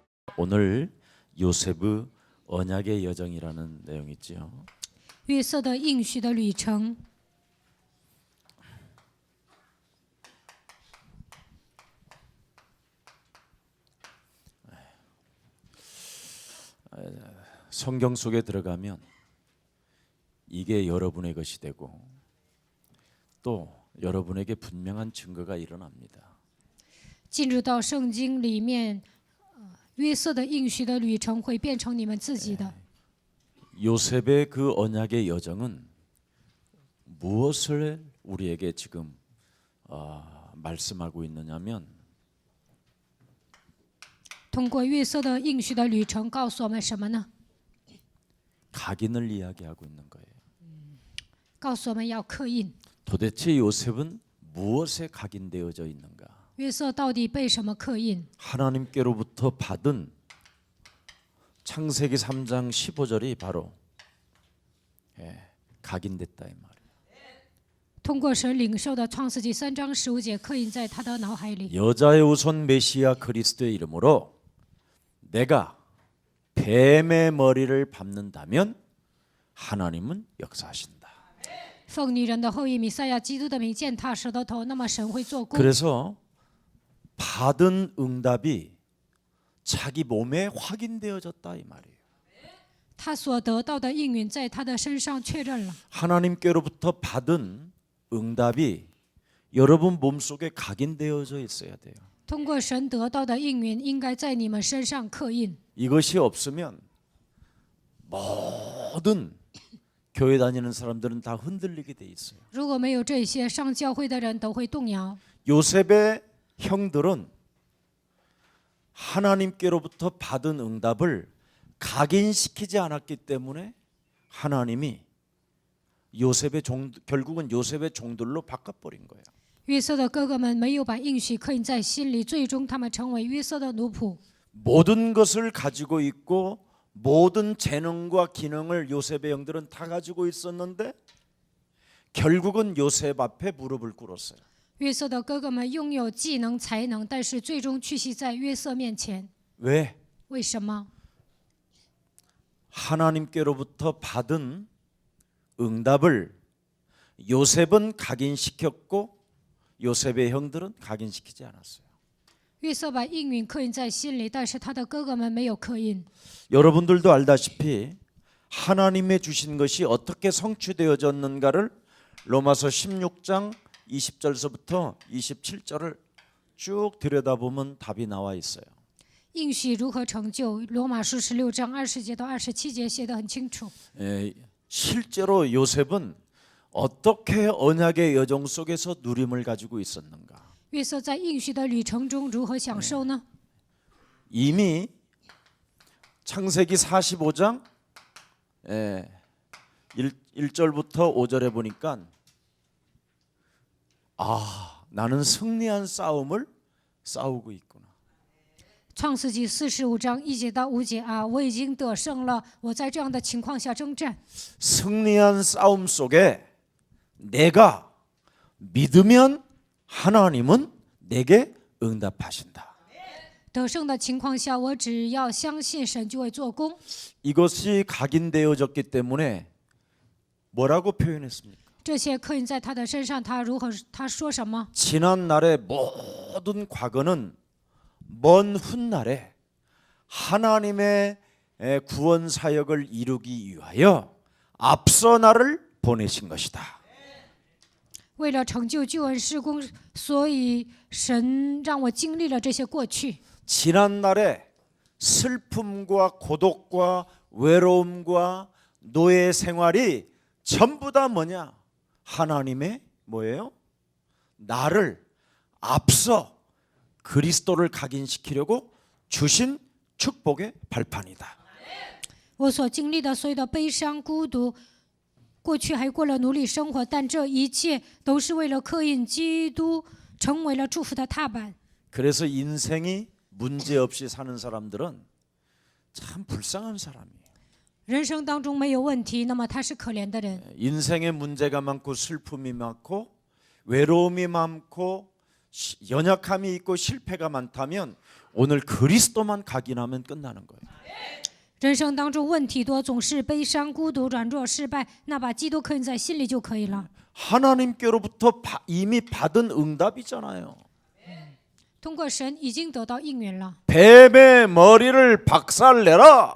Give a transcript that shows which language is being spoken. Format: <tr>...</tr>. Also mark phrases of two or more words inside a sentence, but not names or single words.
<ko>오늘 요셉의 언약의 여정이라는 내용이 있죠.</ko> <zh>约瑟的应许的旅程。</zh> <ko>성경 속에 들어가면 이게 여러분의 것이 되고 또 여러분에게 분명한 증거가 일어납니다.</ko> <zh>进入到圣经里面，约瑟的应许的旅程会变成你们自己的。</zh> <ko>요셉의 그 언약의 여정은 무엇을 우리에게 지금 말씀하고 있느냐면</ko> <zh>通过约瑟的应许的旅程，告诉我们什么呢？</zh> <ko>각인을 이야기하고 있는 거예요.</ko> <zh>告诉我们要刻印。</zh> <ko>도대체 요셉은 무엇에 각인되어져 있는가?</ko> <zh>约瑟到底被什么刻印？</zh> <ko>하나님께로부터 받은 창세기 3장 15절이 바로 각인됐다 이 말이에요.</ko> <zh>通过神领受的创世纪3章15节刻印在他的脑海里。</zh> <ko>여자의 우선 메시아 그리스도의 이름으로 내가 뱀의 머리를 밟는다면 하나님은 역사하신다.</ko> <zh>奉女人的后裔弥赛亚基督的名践踏蛇的头，那么神会做工。</zh> <ko>그래서 받은 응답이 자기 몸에 확인되어졌다 이 말이에요.</ko> <zh>他所得到的应允在他的身上确认了。</zh> <ko>하나님께로부터 받은 응답이 여러분 몸속에 각인되어져 있어야 돼요.</ko> <zh>通过神得到的应允，应该在你们身上刻印。</zh> <ko>이것이 없으면 모든 교회 다니는 사람들은 다 흔들리게 돼 있어요.</ko> <zh>如果没有这些，上教会的人都会动摇。</zh> <ko>요셉의 형들은 하나님께로부터 받은 응답을 각인시키지 않았기 때문에 하나님이 결국은 요셉의 종들로 바꿔버린 거예요.</ko> <zh>约瑟的哥哥们没有把应许刻印在心里，最终他们成为约瑟的奴仆。</zh> <ko>모든 것을 가지고 있고 모든 재능과 기능을 요셉의 형들은 다 가지고 있었는데 결국은 요셉 앞에 무릎을 꿇었어요.</ko> <zh>约瑟的哥哥们拥有技能、才能，但是最终屈膝在约瑟面前。</zh> <ko>왜?</ko> <zh>为什么？</zh> <ko>하나님께로부터 받은 응답을 요셉은 각인시켰고 요셉의 형들은 각인시키지 않았어요.</ko> <zh>约瑟把应允刻印在心里，但是他的哥哥们没有刻印。</zh> <ko>여러분들도 알다시피 하나님의 주신 것이 어떻게 성취되어졌는가를 로마서 16장 20절서부터 27절을 쭉 들여다보면 답이 나와 있어요.</ko> <zh>应许如何成就？罗马书16章20节到27节写得很清楚。</zh> <ko>실제로 요셉은 어떻게 언약의 여정 속에서 누림을 가지고 있었는가?</ko> <zh>约瑟在应许的旅程中如何享受呢？</zh> <ko>이미 창세기 45장 1절부터 5절에 보니까 나는 승리한 싸움을 싸우고 있구나.</ko> <zh>创世纪45章1节到5节啊，我已经得胜了，我在这样的情况下征战。</zh> <ko>승리한 싸움 속에 내가 믿으면 하나님은 내게 응답하신다.</ko> <zh>得胜的情况下，我只要相信神就会做工。</zh> <ko>이것이 각인되어졌기 때문에 뭐라고 표현했습니까?</ko> <zh>这些刻印在他的身上，他说什么？</zh> <ko>지난 날의 모든 과거는 먼 훗날에 하나님의 구원 사역을 이루기 위하여 앞서 나를 보내신 것이다.</ko> <zh>为了成就救恩事工，所以神让我经历了这些过去。</zh> <ko>지난 날의 슬픔과 고독과 외로움과 노예 생활이 전부 다 뭐냐? 하나님의 뭐예요? 나를 앞서 그리스도를 각인시키려고 주신 축복의 발판이다.</ko> <zh>我所经历的所有的悲伤、孤独，过去还过了奴隶生活，但这一切都是为了刻印基督，成为了祝福的踏板。</zh> <ko>그래서 인생이 문제 없이 사는 사람들은 참 불쌍한 사람이에요.</ko> <zh>人生当中没有问题，那么他是可怜的人。</zh> <ko>인생에 문제가 많고 슬픔이 많고 외로움이 많고 연약함이 있고 실패가 많다면 오늘 그리스도만 각인하면 끝나는 거예요.</ko> <zh>人生当中问题多，总是悲伤、孤独、软弱、失败，那把基督刻印在心里就可以了。</zh> <ko>하나님께로부터 이미 받은 응답이잖아요.</ko> <zh>通过神已经得到应允了，</zh> <ko>뱀의 머리를 박살내라.</ko>